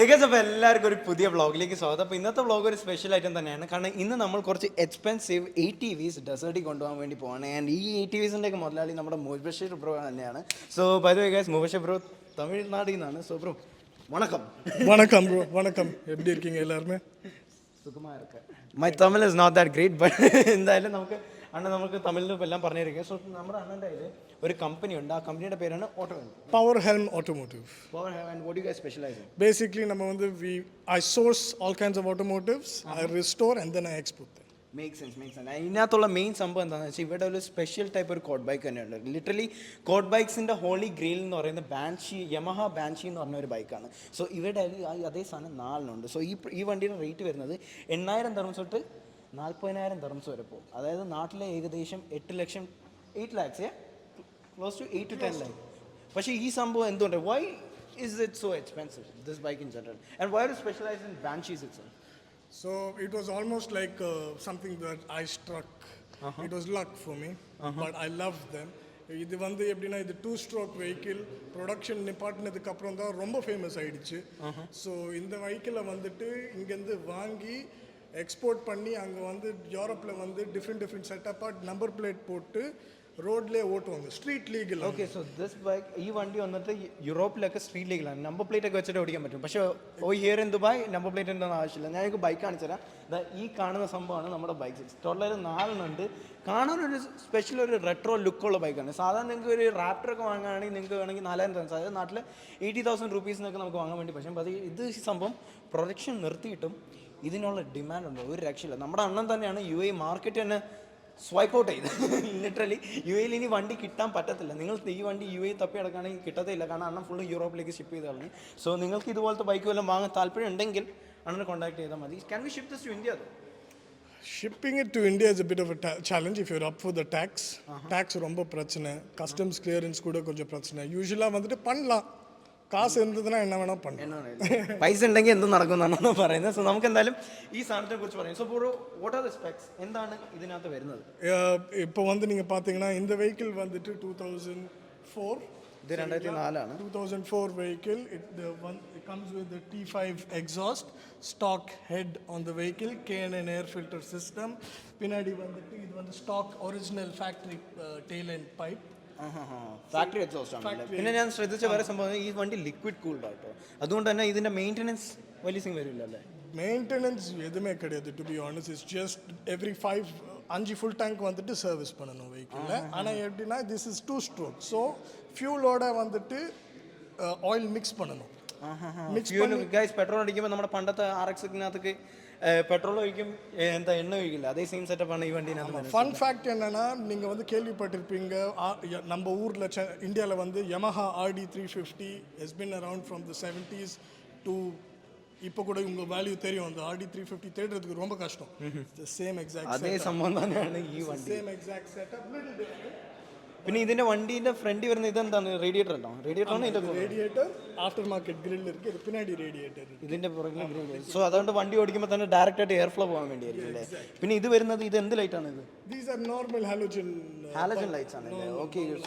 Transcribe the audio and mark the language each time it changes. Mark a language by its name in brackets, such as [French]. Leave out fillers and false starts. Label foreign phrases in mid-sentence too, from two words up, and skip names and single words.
[Malayalam] അപ്പോൾ എല്ലാവർക്കും ഒരു പുതിയ വ്ളോഗിലേക്ക് സ്വാഗതം. അപ്പോൾ ഇന്നത്തെ വ്ളോഗ് ഒരു [English] special item [Malayalam] തന്നെയാണ്. കാരണം ഇന്ന് നമ്മൾ കുറച്ച് [English] expensive ATVs [Malayalam] ഡെസേർട്ടിൽ കൊണ്ടുപോകാൻ വേണ്ടി പോവാണ്. ആൻഡ് ഈ ATVസിൻ്റെ ഒക്കെ മുതലാളി നമ്മുടെ മുബഷീർ ബ്രോ തന്നെയാണ്. [English] So by the way guys, [Malayalam] മുബഷീർ ബ്രോ തമിഴ്നാട്ടിൽ നിന്നാണ്. [English] so bro [Malayalam] വണക്കം. [Tamil] வணக்கம் ப்ரோ, வணக்கம். எப்படி இருக்கீங்க எல்லாருமே? சுகமாக இருக்கு. [English] My Tamil is not that great, but [Malayalam] എന്തായാലും നമുക്ക് തമിഴിലും എല്ലാം പറഞ്ഞിരിക്കുക. സോ നമ്മുടെ അണ്ണൻ്റെ കയ്യിൽ ഒരു കമ്പനി ഉണ്ട്. ആ കമ്പനിയുടെ പേരാണ് Power Helm Automotive. Power Helm. [English] And what do you guys specialize in? Basically [Tamil] நம்ம வந்து [English] I source all kinds of automotives, I restore and then I export them. മേക്ക് സെൻസ്. [Malayalam] ഇതിനകത്തുള്ള മെയിൻ സംഭവം എന്താണെന്ന് വെച്ചാൽ ഇവിടെ ഒരു [English] special type [Malayalam] ഒരു [English] quad bike [Malayalam] തന്നെയുണ്ട്. [English] literally quad bikes' holy grail [Malayalam] എന്ന് പറയുന്ന യമഹ ബാൻഷി എന്ന് പറഞ്ഞ ഒരു ബൈക്കാണ്. സോ ഇവിടെ അതേ സാധനം 4 സോ ഈ വണ്ടിയുടെ റേറ്റ് വരുന്നത് 8,000 dirhams തൊട്ട് 40,000 dirhams വരെ പോകും. അതായത് നാട്ടിലെ ഏകദേശം 8 lakhs, [English] close to 8 to 10 lakhs. [Malayalam] പക്ഷേ ഈ സംഭവം എന്തുകൊണ്ട്, [English] വൈ is it so expensive, this bike in general, and why do you specialize in banshees itself? So it was almost like something that I struck. It was luck for me, but I loved them. [Tamil] இது வந்து எப்படின்னா இது [English] 2-stroke vehicle production [Tamil] நிப்பாட்டினதுக்கு அப்புறம் தான் ரொம்ப ஃபேமஸ் ஆயிடுச்சு. ஸோ இந்த வெஹிக்கிளை வந்துட்டு இங்கேருந்து வாங்கி எக்ஸ்போர்ட் பண்ணி அங்கே வந்து யூரோப்பில் வந்து [English] different setup number plate [Tamil] போட்டு റോഡിലേ ഓട്ടുവാங்க, [English] street legal. okay, so this bike, [Malayalam] ഈ വണ്ടി വന്നിട്ട് യൂറോപ്പിലൊക്കെ [English] street legal. number plate [Malayalam] ഒക്കെ വെച്ചിട്ട് ഓടിക്കാൻ പറ്റും. പക്ഷേ [English] here in Dubai number plate [Malayalam] ഒന്നും ആവശ്യമില്ല. ഞാൻ എനിക്ക് ബൈക്ക് കാണിച്ചു തരാം. ഈ കാണുന്ന സംഭവമാണ് നമ്മുടെ ബൈക്ക്. ടോട്ടൽ 4 ഉണ്ട്. കാണാനൊരു സ്പെഷ്യൽ ഒരു റെട്രോ ലുക്കുള്ള ബൈക്കാണ്. സാധാരണ നിങ്ങൾക്ക് ഒരു റാപ്റ്ററൊക്കെ വാങ്ങുകയാണെങ്കിൽ നിങ്ങൾക്ക് വേണമെങ്കിൽ 4,000 dirhams, അതായത് നാട്ടിൽ 80,000 rupees നമുക്ക് വാങ്ങാൻ വേണ്ടി. പക്ഷേ ഇത് സംഭവം പ്രൊഡക്ഷൻ നിർത്തിയിട്ടും ഇതിനുള്ള ഡിമാൻഡ് ഉണ്ട്, ഒരു രക്ഷയില്ല. നമ്മുടെ അണ്ണൻ തന്നെയാണ് UAE മാർക്കറ്റ് തന്നെ [English] swipe out [Malayalam] ചെയ്ത്. ലിറ്ററലി UAEയിൽ ഇനി വണ്ടി കിട്ടാൻ പറ്റത്തില്ല. നിങ്ങൾ ഈ വണ്ടി UAE തപ്പി കിടക്കുകയാണെങ്കിൽ കിട്ടത്തില്ല. കാരണം അണ്ണൻ ഫുള്ള് യൂറോപ്പിലേക്ക് ഷിപ്പ് ചെയ്ത് കളഞ്ഞു. സോ നിങ്ങൾക്ക് ഇതുപോലത്തെ ബൈക്ക് വല്ലതും വാങ്ങാൻ താല്പര്യം ഉണ്ടെങ്കിൽ അണ്ണനെ കോൺടാക്ട് ചെയ്താൽ മതി. [English] Can we ship this to India? Shipping it to India is a bit of a challenge if you're up for the tax. [Tamil] Tax ரொம்ப பிரச்சனை, [English] customs clearance [Tamil] கூட கொஞ்சம் பிரச்சனை. யூசுவலாக வந்துட்டு பண்ணலாம், [Malayalam] കാശ് എന്തിനാ എണ്ണ വേണം പണ്ട്, പൈസ ഉണ്ടെങ്കിൽ എന്തും നടക്കുമെന്നാണ് പറയുന്നത്. സോ നമുക്ക് എന്തായാലും ഈ സാധനത്തെ കുറിച്ച് പറയാം. [English] So bro, what are the specs, [Malayalam] എന്താണ് ഇതിനകത്ത് വരുന്നത്? [Tamil] ഇപ്പോൾ வந்து நீங்கள் பார்த்தீங்கன்னா இந்த வெஹிக்கிள் வந்துட்டு 2004, [Malayalam] ഇത് 2004 [English] 2004 vehicle. It comes with the T5 exhaust, stock head on the vehicle, K&N air filter system. [Tamil] பின்னாடி வந்துட்டு இது வந்து [English] stock original factory tail end pipe. factory exhaust [Malayalam] ആണ്. പിന്നെ ഞാൻ ശ്രദ്ധിച്ച വേറെ സംഭവം, ഈ വണ്ടി [English] liquid cooled [Malayalam] ആട്ടോ. അതുകൊണ്ട് തന്നെ ഇതിന്റെ മെയിൻ്റെനൻസ് വലിയ സിംഗ് വരില്ല അല്ലേ? [Tamil] മെയിൻ്റെനൻസ് எதுவுமே கிடையாது. [English] To be honest, it's just every 5 full tank [Tamil] வந்துட்டு சர்வீஸ் பண்ணணும் வெஹிக்கிளில். ஆனால் எப்படின்னா [English] this is 2-stroke, so [Malayalam] ഫ്യൂലോടെ വന്നിട്ട് ഓയിൽ മിക്സ് [Tamil] பண்ணணும். [Malayalam] പെട്രോൾ അടിക്കുമ്പോൾ നമ്മുടെ പണ്ടത്തെ RX-നകത്തൊക്കെ പെട്രോൾ ഒഴിക്കും, എന്താ എണ്ണ ഒഴിക്കില്ല, അതേ [English] same setup [Malayalam] ഈ വണ്ടിനകത്ത്. [English] fun fact [Tamil] என்னன்னா, நீங்கள் வந்து கேள்விப்பட்டிருப்பீங்க, நம்ம ஊரில் இந்தியாவில் வந்து [English] Yamaha RD350 has been around from the 70s to [Tamil] இப்போ கூட உங்கள் வேல்யூ தெரியும். அந்த RD350 தேடுறதுக்கு ரொம்ப கஷ்டம். [English] same exact [Malayalam] അതേ സംഭവം തന്നെയാണ് ഈ വണ്ടി. [English] same exact setup, little different. [Malayalam] പിന്നെ ഇതിന്റെ വണ്ടീന്റെ ഫ്രണ്ട് വരുന്ന ഇതെന്താണ്, റേഡിയേറ്റർ ഉണ്ടോ? [English] radiator aftermarket grill [Malayalam] ഇருக்கு, ഇത് പിന്നാടി റേഡിയേറ്റർ ഇതിന്റെ പുറകിൽ ഗ്രിൽ. സോ അതുകൊണ്ട് വണ്ടി ഓടിക്കുമ്പോൾ തന്നെ ഡയറക്റ്റ് ആയിട്ട് [English] airflow [Malayalam] പോകാൻ വേണ്ടിയായിരിക്കും അല്ലേ? പിന്നെ ഇത് വരുന്നത്, ഇത് എന്ത് ലൈറ്റ് ആണ് ഇത്? [English] These are normal halogen [Malayalam] ലൈറ്റ്സ് ആണ് അല്ലേ? ഓക്കെ.